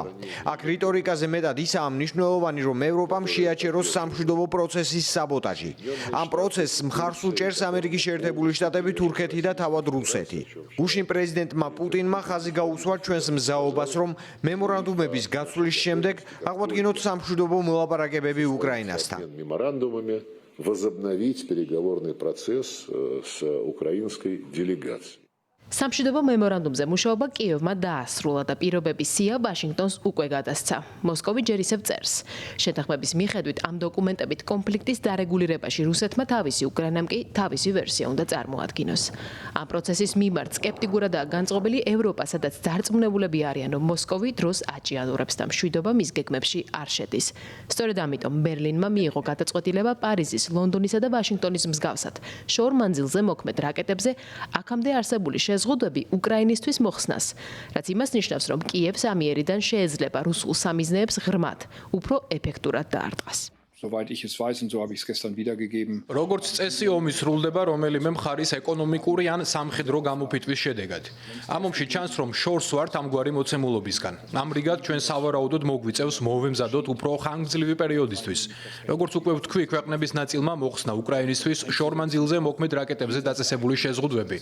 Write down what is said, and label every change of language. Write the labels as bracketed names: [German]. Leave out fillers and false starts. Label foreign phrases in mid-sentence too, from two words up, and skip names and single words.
[Georgian] აქ რიტორიკაზე მეტად ისაა მნიშვნელოვანი, რომ ევროპამ შეაჩეროს სამშვიდობო პროცესის საბოტაჟი. ამ პროცესს მხარს უჭერს ამერიკის შეერთებული შტატები, თურქეთი და თავად რუსეთი. გუშინ პრეზიდენტმა პუტინმა ხაზი გაუსვა ჩვენს მზაობას, რომ მემორანდუმების გაცვლის შემდეგ აღვადგინოთ სამშვიდობო მოლაპარაკებები უკრაინასთან. [Russian] Возобновить переговорный процесс с украинской делегацией. [Georgian] სამშვიდობო მემორანდუმზე მუშაობა კიევმა დაასრულა და პირობების სია ვაშინგტონს უკვე გადასცა. მოსკოვი ჯერ ისევ წერს. შეთანხმების მიხედვით ამ დოკუმენტებით კონფლიქტის დარეგულირებაში რუსეთმა თავისი, უკრაინამ კი თავისი ვერსია უნდა წარმოადგინოს. ამ პროცესის მიმართ სკეპტიკურადაა განწყობილი ევროპა, სადაც დარწმუნებულები არიან, რომ მოსკოვი დროს აჭიანურებს და მშვიდობა მის გეგმებში არ შედის. სწორედ ამიტომ ბერლინმა მიიღო გადაწყვეტილება პარიზის, ლონდონისა და ვაშინგტონის მსგავსად შორ მანძილზე მოქმედ რაკეტებზე აქამდე არსებული ზღუდები უკრაინისთვის მოხსნას, რაც იმას ნიშნავს, რომ კიევს ამიერიდან შეეძლება რუსულ სამიზნეებს ღრმად, უფრო ეფექტურად დაარტყას. [German] Soweit ich es weiß und so habe ich es gestern wiedergegeben. [Georgian] როგორც წესი ომი სრულდება რომელიმე მხარის ეკონომიკური ან სამხედრო გამოფიტვის შედეგად. ამ ომში ჩანს, რომ შორს ვართ ამგვარი მოცემულობისგან. ამრიგად ჩვენ სავარაუდოდ მოგვიწევს მოვემზადოთ უფრო ხანგრძლივი პერიოდისთვის. როგორც უკვე ვთქვი, ქვეყნების ნაწილმა მოხსნა უკრაინისთვის შორმანძილზე მოქმედ რაკეტებზე დაწესებული შეზღუდვები.